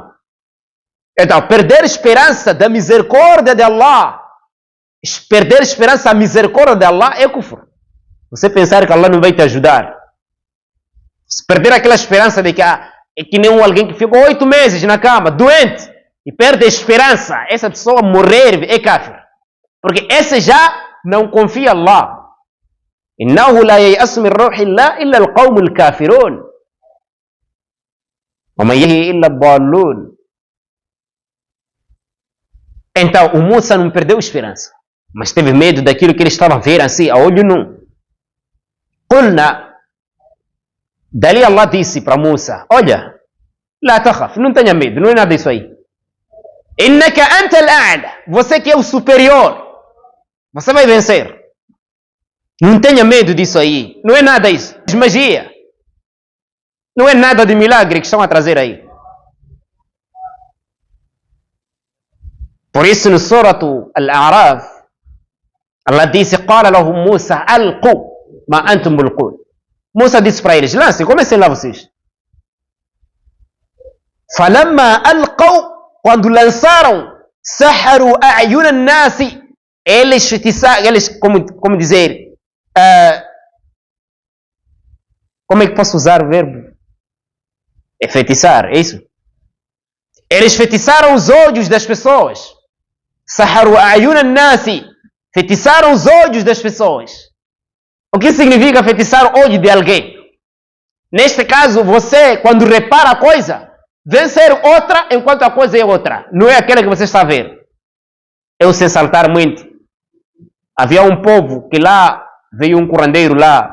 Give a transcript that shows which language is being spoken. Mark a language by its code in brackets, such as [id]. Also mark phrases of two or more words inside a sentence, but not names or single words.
[pt] Então, perder esperança da misericórdia de Allah, perder esperança da misericórdia de Allah é kufr. Você pensar que Allah não vai te ajudar. Se perder aquela esperança de que é que nem alguém que ficou 8 meses na cama, doente, e perde a esperança, essa pessoa morrer é kafir. Porque esse já não confia em Allah. [ar] إِنَّهُ لَا يَيْأَسُ مِنْ رَوْحِ اللَّهِ إِلَّا الْقَوْمُ الْكَافِرُونَ وَمَنْ يَهْدِي إِلَّا الضَّالُّونَ. [pt] Então, o Musa não perdeu esperança, mas teve medo daquilo que ele estava a ver assim, a olho nu. قُلْنَا, dali Allah disse para Musa: olha, [ar] لا تخف, [pt] não tenha medo, não é nada disso aí. [ar] إِنَّكَ أَنْتَ الْأَعْلَى, [pt] você que é o superior, você vai vencer. Não tenha medo disso aí, não é nada isso, é magia. Não é nada de milagre que estão a trazer aí. Por isso no Surah Al-A'raf, Allah disse: [ar] قال لهم موسى ألقوا ما أنتم ملقون. [pt] Musa disse para eles: lancem, comecem lá vocês. [ar] فلما ألقوا, [pt] quando lançaram, [ar] سحروا أعين الناس, [pt] eles como dizer, como é que posso usar o verbo? É feitiçar, é isso? Eles feitiçaram os olhos das pessoas. [ar] سحروا أعين الناس, [pt] feitiçaram os olhos das pessoas. O que significa feitiçar o olho de alguém? Neste caso, você, quando repara a coisa, vem ser outra enquanto a coisa é outra. Não é aquela que você está a ver. Eu sei saltar muito. Havia um povo que lá veio um curandeiro lá.